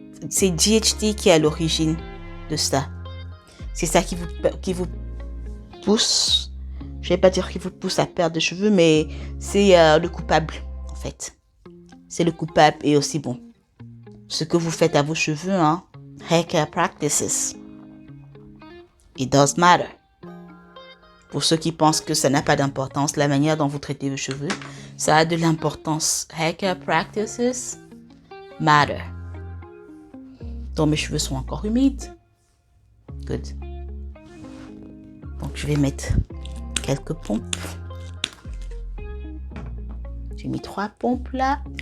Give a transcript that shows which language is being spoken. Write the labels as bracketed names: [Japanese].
[French] c'est DHT qui est à l'origine de ça. C'est ça qui vous pousse, je vais pas dire qui vous pousse à perdre des cheveux, mais c'est le coupable en fait. C'est le coupable et aussi bon. Ce que vous faites à vos cheveux, hein, [English] hair care practices, it does matter. [French] Pour ceux qui pensent que ça n'a pas d'importance, la manière dont vous traitez vos cheveux, ça a de l'importance. [English] Hair care practices matter. [French] Donc mes cheveux sont encore humides. Good. Donc je vais mettre quelques pompes. J'ai mis 3 pompes là.